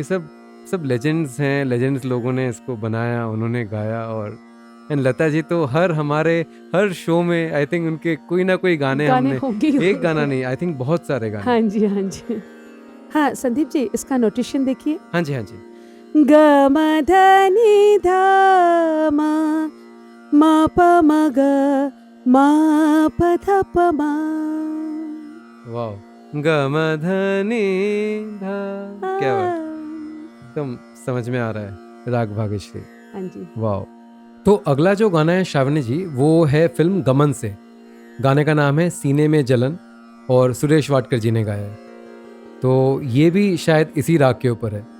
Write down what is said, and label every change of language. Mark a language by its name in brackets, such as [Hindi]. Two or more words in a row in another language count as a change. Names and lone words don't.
[Hindi] ये सब सब लेजेंड्स हैं, लेजेंड्स लोगों ने इसको बनाया, उन्होंने गाया। और एंड लता जी तो हर शो में [English] I think [Hindi] उनके कोई ना कोई गाने हमने, होंगे ही एक गाना नहीं, [English] I think [Hindi] बहुत सारे गाने। हाँ जी, हाँ जी। हाँ संदीप जी, इसका नोटेशन देखिए। हाँ जी, हाँ जी। ग म ध नि ध म म प म ग म प ध प म। वाओ, ग म ध नि ध, क्या बात, एकदम समझ में आ रहा है, राग भाग्यश्री। हाँ जी। वाओ। तो अगला जो गाना है श्रावणी जी, वो है फिल्म गमन से। गाने का नाम है सीने में जलन, और सुरेश वाडकर जी ने गाया है। तो ये भी शायद इसी राग के ऊपर है।